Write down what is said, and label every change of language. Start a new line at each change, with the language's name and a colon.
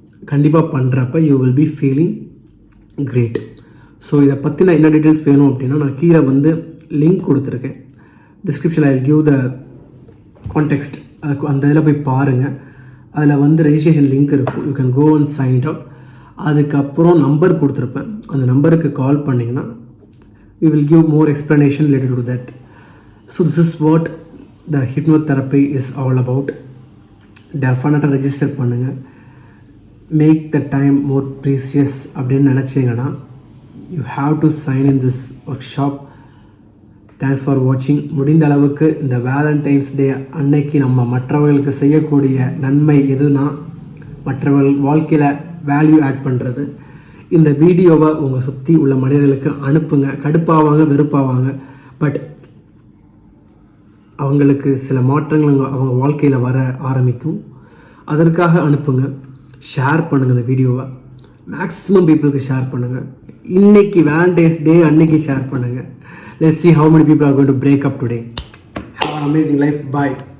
English: கண்டிப்பாக பண்ணுறப்ப you will be feeling great.
Tamil: So இதை பற்றின என்ன டீட்டெயில்ஸ் வேணும் அப்படின்னா நான் கீழே வந்து லிங்க் கொடுத்துருக்கேன் டிஸ்கிரிப்ஷனில்.
English: I give the context,
Tamil: அந்த இதில் போய் பாருங்கள். அதில் வந்து ரெஜிஸ்ட்ரேஷன் லிங்க் இருக்கும்,
English: You can go and sign out.
Tamil: அதுக்கப்புறம் நம்பர் கொடுத்துருப்பேன், அந்த நம்பருக்கு கால் பண்ணிங்கன்னா
English: we will give more explanation related to that. So this is what the hypnotherapy is all about. Definitely register
Tamil: பண்ணுங்க.
English: Make the time more precious
Tamil: அப்படின்னு நினச்சிங்கன்னா
English: you have to sign in this workshop. Thanks for watching.
Tamil: முடிந்த அளவுக்கு இந்த Valentine's டே அன்னைக்கு நம்ம மற்றவர்களுக்கு செய்யக்கூடிய நன்மை எதுனா மற்றவர்கள் வாழ்க்கையில் வேல்யூ ஆட் பண்ணுறது. இந்த வீடியோவை உங்கள் சுற்றி உள்ள மனிதர்களுக்கு அனுப்புங்க. கடுப்பாவாங்க, வெறுப்பாவாங்க, பட் அவங்களுக்கு சில மாற்றங்கள் அவங்க வாழ்க்கையில் வர ஆரம்பிக்கும். அதற்காக அனுப்புங்க. ஷேர் பண்ணுங்கள் இந்த வீடியோவை, மேக்ஸிமம் பீப்புளுக்கு ஷேர் பண்ணுங்கள். இன்றைக்கி வேலண்டைன்ஸ் டே அன்னைக்கு ஷேர் பண்ணுங்கள்.
English: Let's see how many people are going to break up today. Have an amazing life. Bye.